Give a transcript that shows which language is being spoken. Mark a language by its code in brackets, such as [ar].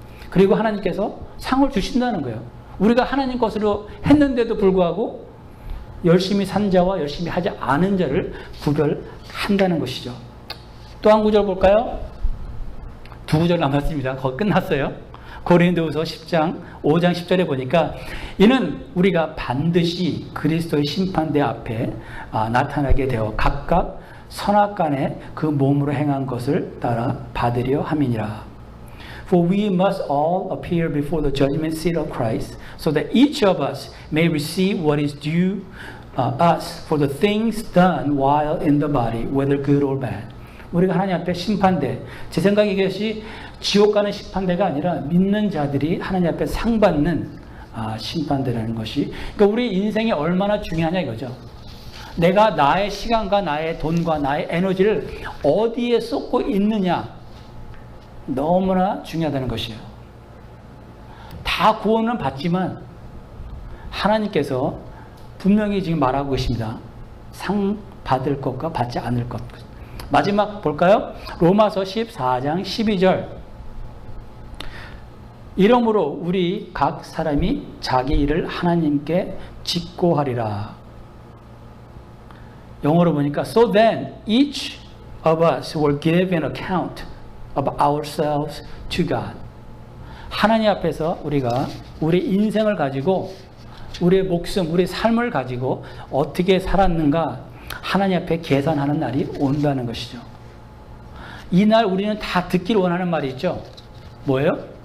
[ko] 그리고 하나님께서 상을 주신다는 거예요. 우리가 하나님 것으로 했는데도 불구하고 열심히 산 자와 열심히 하지 않은 자를 구별한다는 것이죠. 또 한 구절 볼까요? 두 구절 남았습니다. 거의 끝났어요. 고린도후서 10장 5장 10절에 보니까 이는 우리가 반드시 그리스도의 심판대 앞에 나타나게 되어 각각 선악간에 그 몸으로 행한 것을 따라 받으려 함이니라. [en] For we must all appear before the judgment seat of Christ, so that each of us may receive what is due us for the things done while in the body, whether good or bad. [ko] 우리가 하나님 앞에 심판대, 제 생각에 이것이 지옥 가는 심판대가 아니라 믿는 자들이 하나님 앞에 상 받는 심판대라는 것이, 그러니까 우리 인생이 얼마나 중요하냐 이거죠. 내가 나의 시간과 나의 돈과 나의 에너지를 어디에 쏟고 있느냐 너무나 중요하다는 것이에요. 다 구원은 받지만 하나님께서 분명히 지금 말하고 계십니다. 상 받을 것과 받지 않을 것. 마지막 볼까요? 로마서 14장 12절. 이러므로 우리 각 사람이 자기 일을 하나님께 직고하리라. 영어로 보니까 [en] So then each of us will give an account of ourselves to God. [ko] 하나님 앞에서 우리가 우리 인생을 가지고 우리의 목숨, 우리의 삶을 가지고 어떻게 살았는가 하나님 앞에 계산하는 날이 온다는 것이죠. 이날 우리는 다 듣기를 원하는 말이 있죠. 뭐예요?